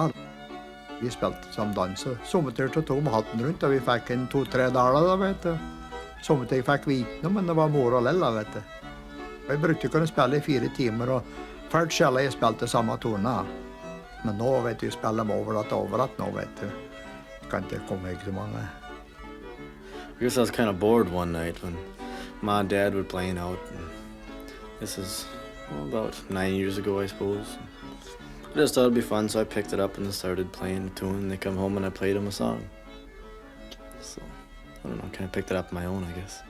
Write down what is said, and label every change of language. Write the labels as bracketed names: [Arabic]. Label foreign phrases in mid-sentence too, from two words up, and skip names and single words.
[Norwegian] Vi spilte som dans, og sommertid tok med hatten rundt, og vi fikk en 2-3 daler, da, vet du. Sommertid fikk vi ikke noe, men det var mor og lella, vet du. Og jeg brukte å kunne spille i 4 timer, og først selv jeg spilte samme toner. Men nå, vet du, spiller de overalt nå, vet du. Kan ikke komme ikke så mange. [English] I guess I was kind of bored one night when Mom and Dad were playing out. And this is about 9 years ago, I suppose. I just thought it'd be fun, so I picked it up and started playing the tune. And they come home and I played them a song. So, I don't know, kind of picked it up on my own, I guess.